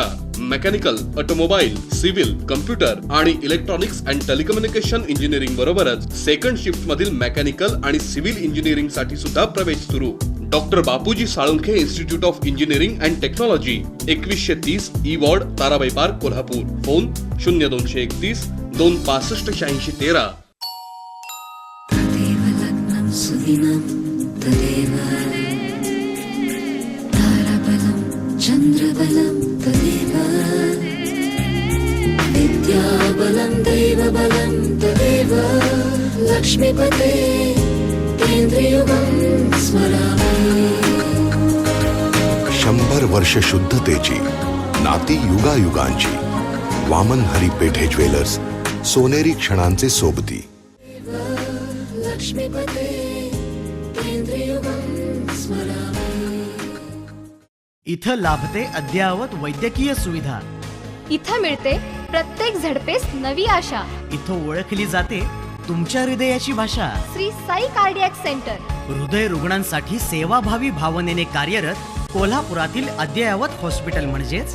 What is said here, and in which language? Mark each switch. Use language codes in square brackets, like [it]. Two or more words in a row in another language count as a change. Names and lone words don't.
[en] mechanical, automobile, civil, computer [mr] आणि [en] electronics and telecommunication engineering [mr] बरोबरच [en] second shift [mr] मधील मेकॅनिकल आणि [en] civil engineering [mr] साठी सुद्धा प्रवेश सुरू. डॉक्टर बापूजी साळुंखे इन्स्टिट्यूट ऑफ इंजिनिअरिंग अँड टेक्नॉलॉजी, 2130 E वॉर्ड, ताराबाई पार्क, कोल्हापूर. फोन 0231 265 8613. [sa] तदेव लग्नं सुदिनं तदेव ताराबलं चन्द्रबलं तदेव विद्याबलं दैवबलं तदेव लक्ष्मीपते केंद्रयुगं स्मरामि. [mr] 100 वर्ष शुद्धतेची, नाती युगायुगांची. वामन हरी पेठे ज्वेलर्स, सोनेरी क्षणांचे सोबती. [sa] लक्ष्मीपते केंद्रयुगं स्मरामि. [mr] इथं लाभते अद्ययावत वैद्यकीय सुविधा. इथं मिळते प्रत्येक झडपेस नवी आशा. इथं ओळखली जाते तुमच्या हृदयाची भाषा. श्री साई कार्डियाक सेंटर, हृदय रुग्णांसाठी सेवाभावी भावनेने कार्यरत कोल्हापुरातील अद्ययावत हॉस्पिटल म्हणजेच